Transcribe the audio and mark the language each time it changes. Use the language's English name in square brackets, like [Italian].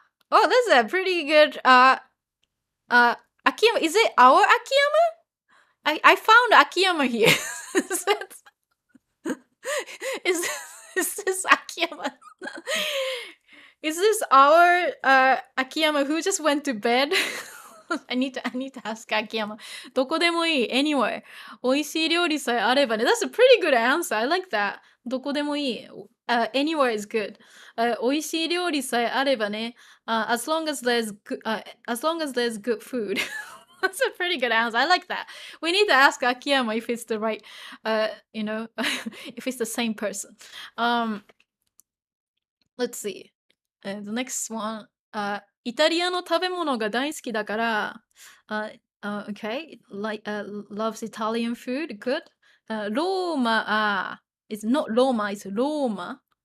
[English] Oh, that's a pretty good Akiyama. Is it our Akiyama? I found Akiyama here. Is this Akiyama? Is this our Akiyama who just went to bed? I need to ask Akiyama. [Japanese] どこでもいい [English] anywhere. [Japanese] 美味しい料理さえあればね. [English] That's a pretty good answer. I like that. [Japanese] どこでもいい. [English] Anywhere is good. [Japanese] 美味しい料理さえあればね. [English] As long as there's good food. That's a pretty good answer. I like that. We need to ask Akiyama if it's the right, if it's the same person. Let's see. The next one. [Japanese] イタリアの食べ物が大好きだから、 [English] okay, like loves Italian food, good. ローマ、it's not Roma, it's ローマ。